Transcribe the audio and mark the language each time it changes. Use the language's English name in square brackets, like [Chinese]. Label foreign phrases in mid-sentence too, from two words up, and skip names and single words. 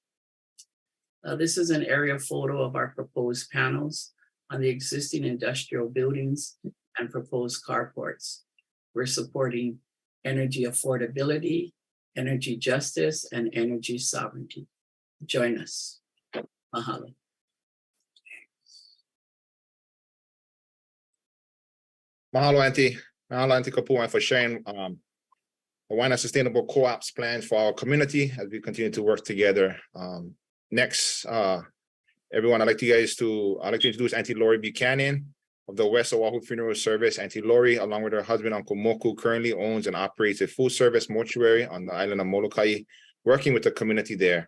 [English] This is an aerial photo of our proposed panels on the existing industrial buildings and proposed carports. We're supporting energy affordability, energy justice, and energy sovereignty. Join us. Mahalo. Mahalo, Auntie. Mahalo, Auntie Kapua, for sharing the Waianae Sustainable Co-ops plan for our community as we continue to work together. Next, everyone, I'd like to introduce Auntie Lori Buchanan of the West Oahu Funeral Service. Auntie Lori, along with her husband, Uncle Moku, currently owns and operates a full-service mortuary on the island of Molokai, working with the community there.